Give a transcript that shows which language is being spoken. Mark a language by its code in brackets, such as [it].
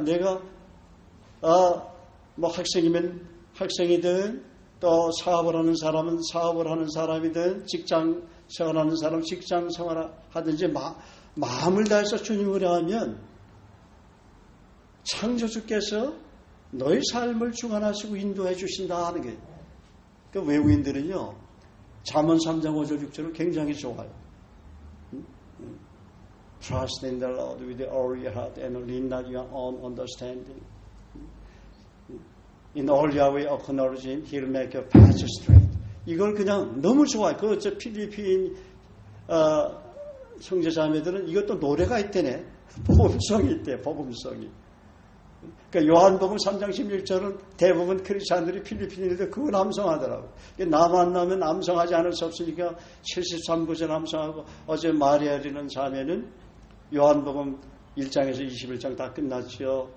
[ko] 내가 학생이면 학생이든 또 사업을 하는 사람은 사업을 하는 사람이든 직장 생활하는 사람은 직장 생활하든지 마음을 다해서 주님을 하면 창조주께서 너의 삶을 주관하시고 인도해 주신다 하는 게 그 외국인들은요 잠언 3장 5절 6절을 굉장히 좋아요. [en] Trust in the Lord with all your heart and lean not your own understanding. In all your way acknowledge Him, He'll make your path straight. [ko] 이걸 그냥 너무 좋아요. 저 필리핀 형제자매들은 이것도 노래가 있대네. 복음성이 있대. 복음성이. 그러니까 요한복음 3장 16절은 대부분 크리스찬들이 필리핀인들 그걸 암송하더라고요. 나 만나면 암송하지 않을 수 없으니까 73구절 암송하고 어제 마리아리는 자매는 요한복음 1장에서 21장 다 끝났죠.